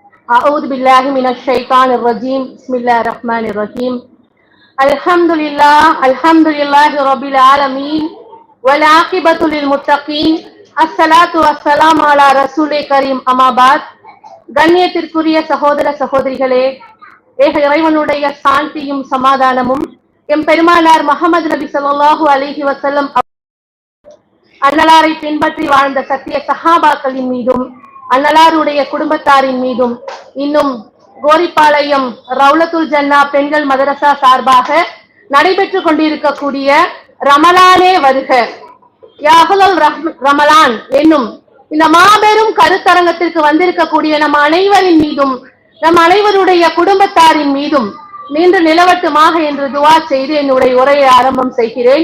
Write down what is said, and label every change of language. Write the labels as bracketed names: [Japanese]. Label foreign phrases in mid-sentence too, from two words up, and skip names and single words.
[Arabic] أعوذ بالله من الشيطان الرجيم بسم الله الرحمن الرحيم الحمد لله رب العالمين والعاقبة للمتقين الصلاة والسلام على رسول كريم أما بعد [Tamil] கண்ணியத்திற்குரிய சகோதர சகோதரிகளே, ஏக இறைவனுடைய சாந்தியும் சமாதானமும் எம் பெருமானார் முஹம்மது நபி [Arabic] صلى الله عليه وسلم [Tamil] அன்னலாரை பின்பற்றி வாழ்ந்த சத்திய சஹாபாக்களின் மீதும் அன்னலாருடைய குடும்பத்தாரின் மீதும் இன்னும் கோரிப்பாளையம் ரவுலத்துல் ஜன்னா பெண்கள் மதரசா சார்பாக நடைபெற்று கொண்டிருக்கக்கூடிய ரமலானே வருக யாஹுல் ரமலான் என்னும் இந்த மாபெரும் கருத்தரங்கத்திற்கு வந்திருக்கக்கூடிய நம் அனைவரின் மீதும் நம் அனைவருடைய குடும்பத்தாரின் மீதும் நின்று நிலவட்டுமாக என்று துவா செய்து என்னுடைய உரையை ஆரம்பம் செய்கிறேன்.